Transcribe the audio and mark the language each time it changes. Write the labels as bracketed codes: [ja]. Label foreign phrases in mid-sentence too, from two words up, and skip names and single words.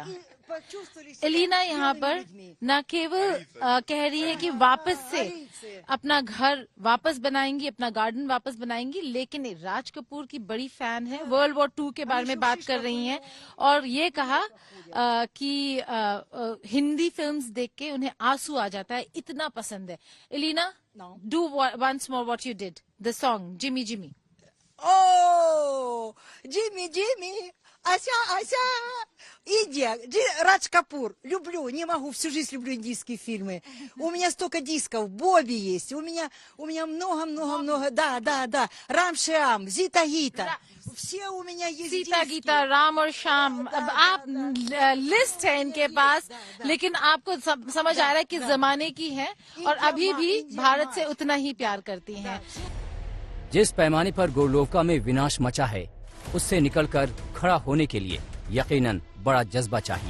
[hi] एलिना यहाँ पर न केवल कह रही है कि वापस से अपना घर वापस बनाएंगी, अपना गार्डन वापस बनाएंगी, लेकिन राज कपूर की बड़ी फैन है। [en] World War 2 [hi] के बारे में बात कर रही हैं और ये कहा कि हिंदी फिल्म्स देख के उन्हें आंसू आ जाता है, इतना पसंद है। एलिना, [en] Do once more what you did, the song Jimmy Jimmy. [ru] О, Джимми, Джимми, Ася, Ася, Индия, Радж Капур, люблю, не могу, всю жизнь люблю индийские фильмы. У меня столько дисков, Бобби есть, у меня много, да, Рам Шиам, Зита Гита, все у меня есть सीता диски. [hi] गीता, राम और श्याम, अब आप लिस्ट है इनके पास, लेकिन आपको समझ आ रहा है कि जमाने की है और अभी भी भारत से उतना ही प्यार करती हैं। जिस पैमाने पर गोरलोव्का में विनाश मचा है, उससे निकलकर खड़ा होने के लिए यकीनन बड़ा जज्बा चाहिए।